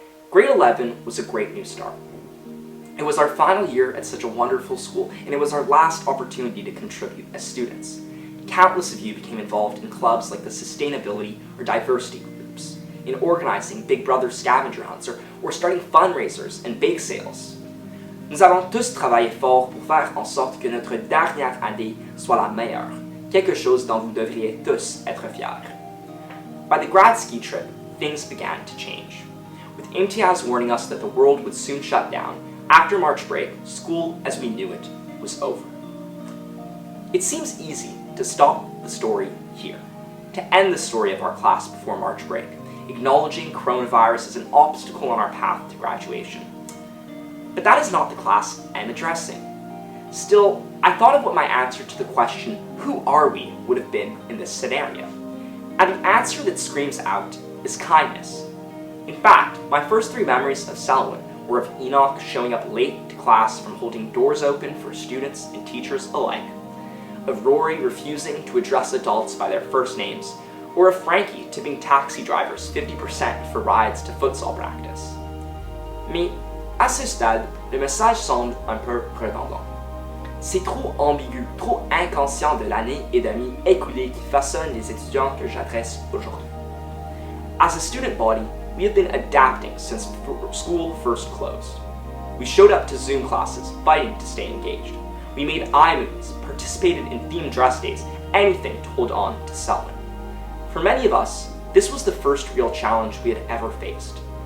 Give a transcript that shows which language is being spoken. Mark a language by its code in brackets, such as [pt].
[en] Grade 11 was a great new start. It was our final year at such a wonderful school, and it was our last opportunity to contribute as students. Countless of you became involved in clubs like the Sustainability or Diversity groups, in organizing Big Brother scavenger hunts, or starting fundraisers and bake sales. [fr] Nous avons tous travaillé fort pour faire en sorte que notre dernière année soit la meilleure, quelque chose dont vous devriez tous être fiers. [en] By the grad ski trip, things began to change. With MTS warning us that the world would soon shut down, after March break, school as we knew it was over. It seems easy to stop the story here, to end the story of our class before March break, acknowledging coronavirus as an obstacle on our path to graduation. But that is not the class I'm addressing. Still, I thought of what my answer to the question, who are we, would have been in this scenario. And the answer that screams out is kindness. In fact, my first 3 memories of Selwyn were of Enoch showing up late to class from holding doors open for students and teachers alike, of Rory refusing to address adults by their first names, or of Frankie tipping taxi drivers 50% for rides to futsal practice. [fr] Mais, à ce stade, le message semble un peu redondant. C'est trop ambigu, trop inconscient de l'année et demie écoulée qui façonne les étudiants que j'adresse aujourd'hui. [en] As a student body, we have been adapting since school first closed. We showed up to Zoom classes, fighting to stay engaged. We made iMovies, participated in themed dress days, anything to hold on to Selwyn. For many of us, this was the first real challenge we had ever faced.